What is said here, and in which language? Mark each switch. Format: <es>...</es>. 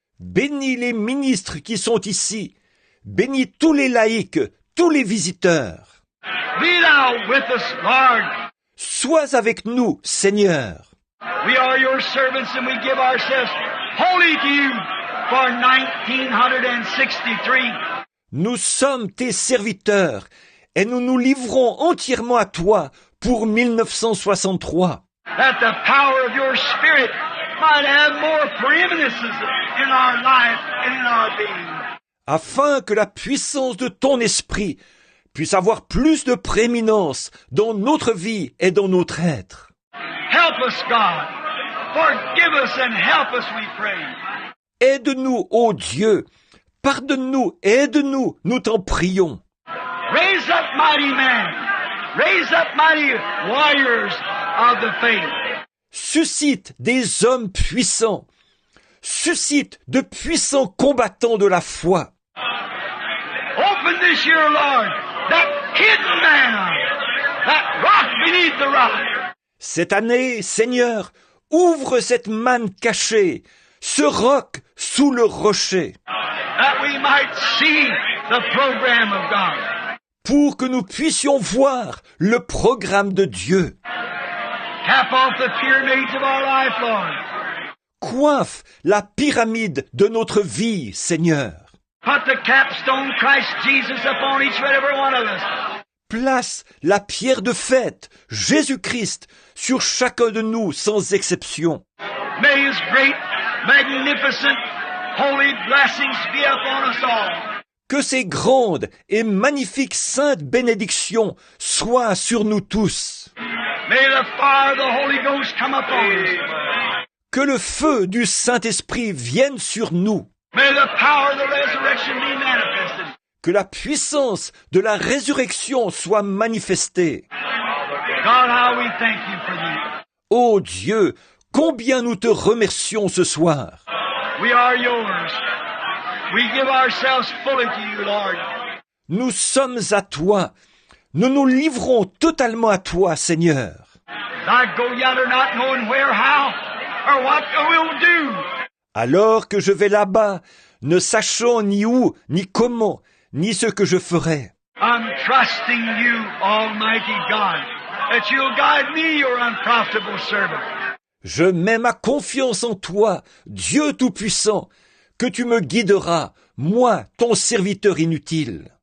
<fr>Bénis les ministres qui sont ici. Bénis tous les laïcs, tous les visiteurs.</fr> <en>Be thou with us, Lord.</en> <fr>Sois avec nous, Seigneur.</fr> <en>We are your servants and we give ourselves wholly to you for 1963.</en> <fr>Nous sommes tes serviteurs et nous nous livrons entièrement à toi pour 1963.</fr> <en>That the power of your Spirit might have more preeminence in our life and in our being.</en> <fr>Afin que la puissance de ton esprit puisse avoir plus de prééminence dans notre vie et dans notre être.</fr> <en>Help us, God, Forgive us and help us, we pray.</en> <fr>Aide-nous, ô Dieu. Pardonne-nous, aide-nous, nous t'en prions.</fr> <en>Raise up mighty men. Raise up mighty warriors of the faith.</en> <fr>Suscite des hommes puissants. Suscite de puissants combattants de la foi.</fr> <en>Open this year, Lord, that hidden manna, that rock beneath the rock.</en> <fr>Cette année, Seigneur, ouvre cette manne cachée, ce roc sous le rocher,</fr> <en>That we might see the program of God.</en> <fr>pour que nous puissions voir le programme de Dieu.</fr> <en>Cap off the pyramids of our life, Lord.</en> <fr>Coiffe la pyramide de notre vie, Seigneur.</fr> <en>Put the capstone Christ Jesus upon each and every one of us.</en> <fr>Place la pierre de fête, Jésus-Christ, sur chacun de nous sans exception.</fr> <en>May His great, magnificent, holy blessings be upon us all.</en> <fr>Que ces grandes et magnifiques saintes bénédictions soient sur nous tous.</fr> <en>May the fire of the Holy Ghost come upon us.</en> <fr>Que le feu du Saint-Esprit vienne sur nous.</fr> <en>May the power of the resurrection be manifested.</en> <fr>Que la puissance de la résurrection soit manifestée.</fr> <en>God, how we thank you for thee.</en> <fr>Ô Dieu, combien nous te remercions ce soir.</fr> <en>We are yours. We give ourselves fully to you, Lord.</en> <fr>Nous sommes à toi. Nous nous livrons totalement à toi, Seigneur.</fr> <en>I go yonder not knowing where, how, or what we'll do.</en> <fr>Alors que je vais là-bas, ne sachant ni où, ni comment, ni ce que je ferai.</fr> <en>I'm trusting you, Almighty God, that you'll guide me, your unprofitable servant.</en> <fr>Je mets ma confiance en toi, Dieu Tout-Puissant, que tu me guideras, moi, ton serviteur inutile.</fr>